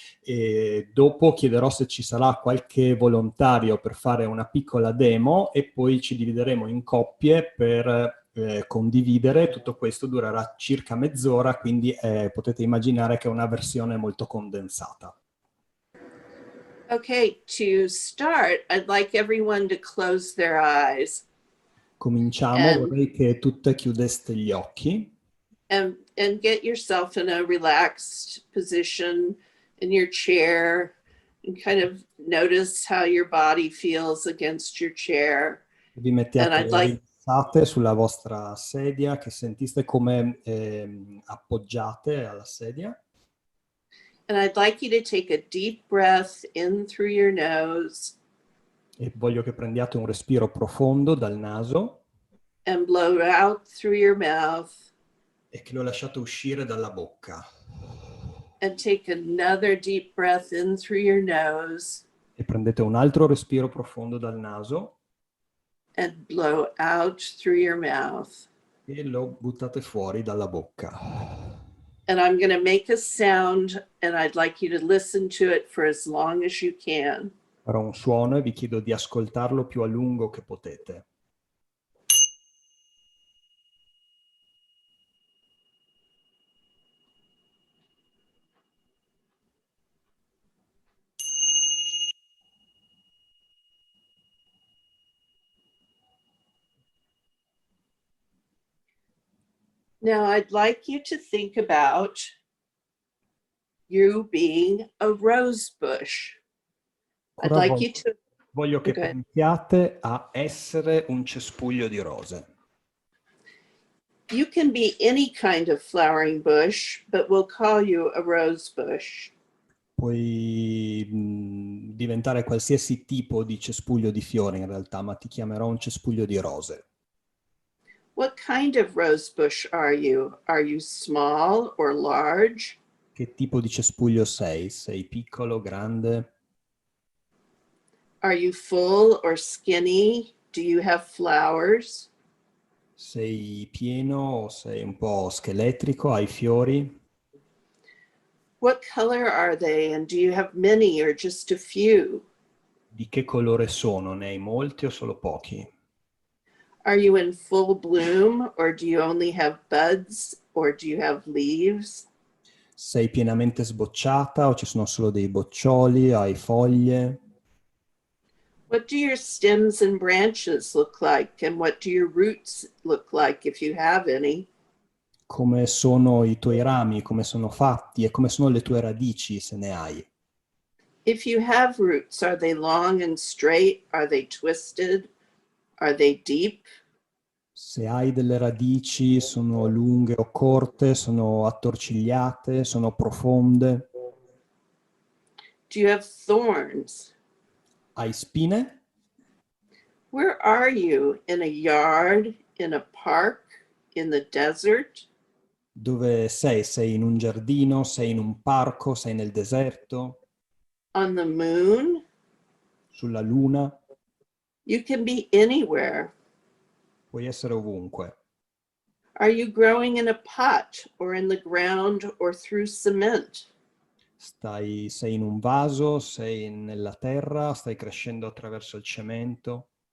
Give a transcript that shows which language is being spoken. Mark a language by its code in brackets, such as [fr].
[it] E dopo chiederò se ci sarà qualche volontario per fare una piccola demo e poi ci divideremo in coppie per condividere. Tutto questo durerà circa mezz'ora, quindi potete immaginare che è una versione molto condensata. [en] Okay, to start, I'd like everyone to close their eyes. [it] Cominciamo, vorrei che tutte chiudeste gli occhi. [en] And get yourself in a relaxed position in your chair and kind of notice how your body feels against your chair. [it] Vi mettiate rilassate sulla vostra sedia, che sentiste come appoggiate alla sedia. [en] And I'd like you to take a deep breath in through your nose. [it] E voglio che prendiate un respiro profondo dal naso. [en] And blow out through your mouth. [it] E che lo lasciate uscire dalla bocca. [en] And take another deep breath in through your nose. [it] E prendete un altro respiro profondo dal naso. [en] And blow out through your mouth. [it] E lo buttate fuori dalla bocca. [en] And I'm going to make a sound and I'd like you to listen to it for as long as you can. [it] Farò un suono e vi chiedo di ascoltarlo più a lungo che potete. [en] Now, I'd like you to think about you being a rose bush. I'd like you to... [it] Voglio che pensiate a essere un cespuglio di rose. [en] You can be any kind of flowering bush, but we'll call you a rose bush. [it] Puoi diventare qualsiasi tipo di cespuglio di fiori in realtà, ma ti chiamerò un cespuglio di rose. [en] What kind of rose bush are you? Are you small or large? [it] Che tipo di cespuglio sei? Sei piccolo, grande? [en] Are you full or skinny? Do you have flowers? [it] Sei pieno o sei un po' scheletrico? Hai fiori? [en] What color are they and do you have many or just a few? [it] Di che colore sono? Ne hai molti o solo pochi? [en] Are you in full bloom or do you only have buds or do you have leaves? [it] Sei pienamente sbocciata o ci sono solo dei boccioli, hai foglie? [en] What do your stems and branches look like, and what do your roots look like if you have any? [it] Come sono i tuoi rami, come sono fatti e come sono le tue radici, se ne hai? [en] If you have roots, are they long and straight? Are they twisted? Are they deep? [it] Se hai delle radici, sono lunghe o corte, sono attorcigliate, sono profonde? [en] Do you have thorns? [it] Hai spine? [en] Where are you? In a yard, in a park, in the desert? [it] Dove sei? Sei in un giardino? Sei in un parco? Sei nel deserto? [en] On the moon? [it] Sulla luna? [en] You can be anywhere. [it] Puoi essere ovunque. [en] Are you growing in a pot or in the ground or through cement? [it] Sei in un vaso? Sei nella terra? Stai crescendo attraverso il cemento?